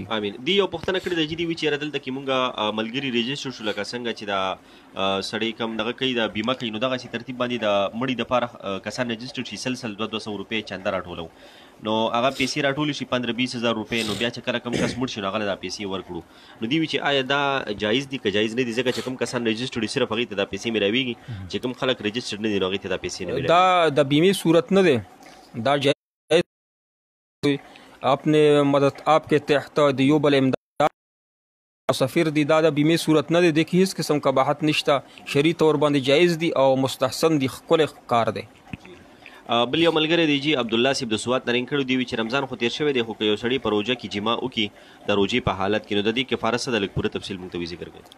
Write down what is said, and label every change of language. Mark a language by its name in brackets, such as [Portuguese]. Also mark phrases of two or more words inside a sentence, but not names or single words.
[Pashto] امين دی یو پوښتنه کړې د جدي وی چې ردل کې مونږه ملګری ريجستر شو لکه څنګه چې دا سړی کم دغه کوي د بیمه کوي نو دغه سي ترتیب باندې د مړی د پاره کسان ريجستر شي سلسل 200 روپے چنده راټولو نو هغه پیسې راټول شي 15-20 هزار روپے نو بیا چې کله کم کس مړ شي نو هغه د پیسې ورکړو نو دی وی چې آیا دا جایز دي که جایز نه دي ځکه چې کم کسان ريجستر دي صرف هغه ته د پیسې ملاويږي چې کم خلک ريجستر نه دي نو هغه ته د پیسې نه ملاويږي دا د بیمه صورت نه ده دا جایز [Urdu] اپنے مدد آپ کے تحت [Pashto] دیوبل امداد سفیر دی دا بیمه صورت نه دی کی هیڅ قسم قباحت نشته شرعي تور باندې جایز دي او مستحسن دي خپل کار دی بل یو ملګری دی جی عبد الله صاحب د سوات نرین کړو دی چې رمضان خو تیر شوی دی خو یو سړی په روزه کې جما وکي د روزي په حالت کې نو د دې کفاره څه د لږ پوره تفصیل مونږ ته ذکر کړئ